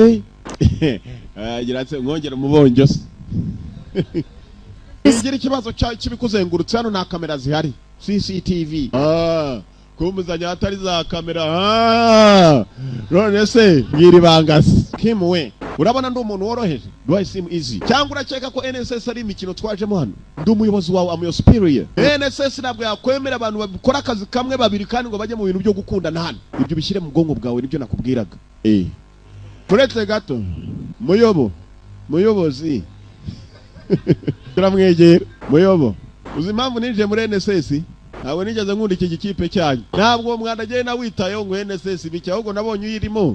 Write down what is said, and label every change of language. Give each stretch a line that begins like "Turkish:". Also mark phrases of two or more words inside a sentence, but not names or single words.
Kinyarwanda: agira mwongera mubonjo se ngira ikibazo cy'ibikuzengurutse hano na kamera zihari CCTV kumuzanya atari za kamera none se ngiri bangasi Kim we urabona ndi umuntu woroheje
English: do I seem easy
Kinyarwanda: cyangwa urakeka ko NSS ari imikino twajemo hano ndi umuyobozi wawe
English: am your superior
Kinyarwanda: NSS nabwo yakwemera abantu bakora akazi kamwe babiri kandi ngo bajye mu bintu byo gukundana hano ibyo bishyire mu bwonko bwawe nibyo nakubwiraga turetse gato muyobozi turamwegera uzi impamvu ninjiye muri NSS ntabwo nigeze nkunda iki gikipe cyanyu ntabwo umwana agiye nawitayeho ngo NSS biki ahubwo nabonye uyirimo